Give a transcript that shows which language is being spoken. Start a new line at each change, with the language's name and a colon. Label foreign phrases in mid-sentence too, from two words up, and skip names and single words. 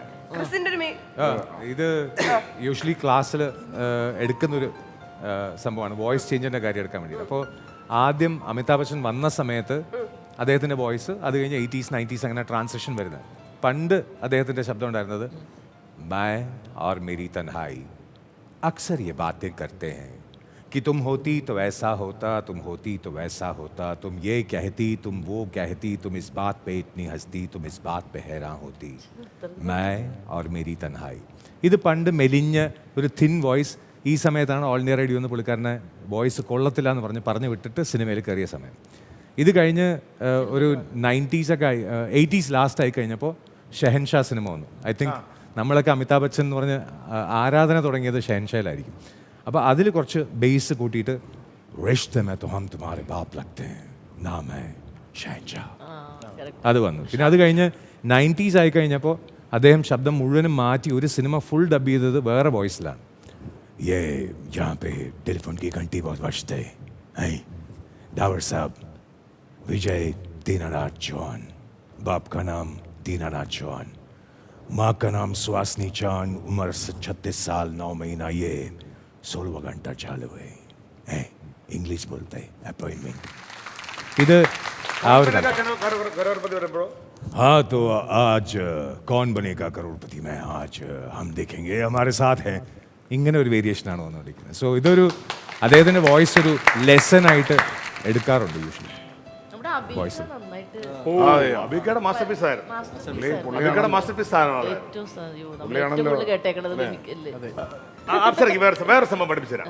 Malayalam: ക്രിസിന്റെ ഒരു ഇത് യൂഷ്വലി ക്ലാസ്സിൽ എടുക്കുന്നൊരു സംഭവമാണ്, വോയിസ് ചേഞ്ചിൻ്റെ കാര്യം എടുക്കാൻ വേണ്ടി. അപ്പോൾ ആദ്യം അമിതാഭ് ബച്ചൻ വന്ന സമയത്ത് അദ്ദേഹത്തിൻ്റെ വോയിസ്, അത് കഴിഞ്ഞ് 80s 90s അങ്ങനെ ട്രാൻസിഷൻ വരുന്നത്. പണ്ട് അദ്ദേഹത്തിൻ്റെ ശബ്ദം ഉണ്ടായിരുന്നത്
Hindi: मैं और मेरी तन्हाई अक्सर ये बातें करते हैं कि तुम होती तो ऐसा होता, तुम होती तो वैसा होता, तुम ये कहती, तुम वो कहती, तुम इस बात पे इतनी हंसती, तुम इस बात पे हैरान होती, मैं और मेरी तन्हाई.
Malayalam: ഇത് പണ്ട് മെലിഞ്ഞ ഒരു
English: thin voice.
Malayalam: ഈ സമയത്താണ് ഓൾ ഇന്ത്യ റേഡിയോ എന്ന് പുള്ളിക്കാരനെ വോയിസ് കൊള്ളത്തില്ല എന്ന് പറഞ്ഞു വിട്ടിട്ട് സിനിമയിൽ കയറിയ സമയം. ഇത് കഴിഞ്ഞ് ഒരു 90s ഒക്കെ 80s ലാസ്റ്റ് ആയി കഴിഞ്ഞപ്പോൾ ഷെഹൻഷാ സിനിമ വന്നു.
English: I think
Malayalam: നമ്മളൊക്കെ അമിതാഭ് ബച്ചൻ എന്ന് പറഞ്ഞ് ആരാധന തുടങ്ങിയത് ഷെഹൻഷായിലായിരിക്കും. അപ്പോൾ അതിൽ കുറച്ച് ബേസ് കൂട്ടിയിട്ട്
Hindi: रिश्ते में तो हम तुम्हारे बाप लगते हैं नाम है शहंशाह
Malayalam: അത് വന്നു. പിന്നെ അത് കഴിഞ്ഞ് 90s ആയി കഴിഞ്ഞപ്പോൾ അദ്ദേഹം ശബ്ദം മുഴുവനും മാറ്റി ഒരു സിനിമ
English: full dub
Malayalam: ചെയ്തത് വേറെ വോയിസിലാണ്.
Hindi: ये यहाँ पे टेलीफोन की घंटी बहुत बजते हैं, डावर साहब विजय दीनानाथ चौहान, बाप का नाम दीनानाथ चौहान, माँ का नाम सुहासनी चांद, उम्र 36 साल 9 महीना, ये 16वां घंटा चालू है, इंग्लिश बोलते हैं अपॉइंटमेंट.
Malayalam: ഇത് ആ ഒരു
Hindi: हाँ तो आज कौन बनेगा करोड़पति में आज हम देखेंगे हमारे साथ है.
Malayalam: ഇങ്ങനെ ഒരു വേരിയേഷനാണ് വന്നുകൊണ്ടിരിക്കുന്നത്. സോ ഇതൊരു അദ്ദേഹത്തിൻ്റെ വോയിസ് ഒരു ലെസൺ ആയിട്ട് എടുക്കാറുണ്ട് യൂഷ്വലി. അബിക്കയുടെ മാസ്റ്റർ പീസ് ആയിരുന്നു. അബിക്കയുടെ മാസ്റ്റർ പീസ് ആണല്ലോ. വേറെ സംഭവം പഠിപ്പിച്ചുതരാം.